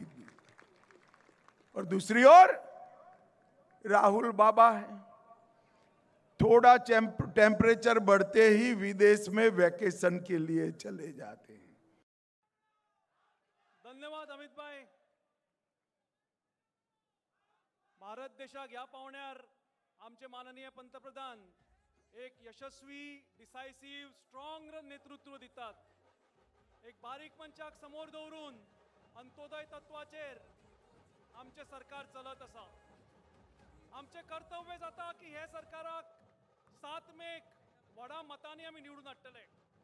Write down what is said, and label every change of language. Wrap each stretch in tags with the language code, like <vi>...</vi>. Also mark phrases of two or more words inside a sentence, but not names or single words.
<hi>और दूसरी ओर राहुल बाबा है, थोड़ा टेम्परेचर बढ़ते ही विदेश में वैकेशन के लिए चले जाते हैं। धन्यवाद अमित भाई.</hi> <kok>भारत देशाक ह्या पावण्यार आमचे माननीय पंतप्रधान एक यशस्वी,</kok> <en>decisive, strong</en> <kok>नेतृत्व दितात. एक बारीक मंचाक समोर दवरून अंत्योदय तत्वाचेर आमचे सरकार चलत आसा. आमचे कर्तव्य जाता की हे सरकाराक 7 मेक व्हडा मतांनी आमी निवडून हाडटले.</kok>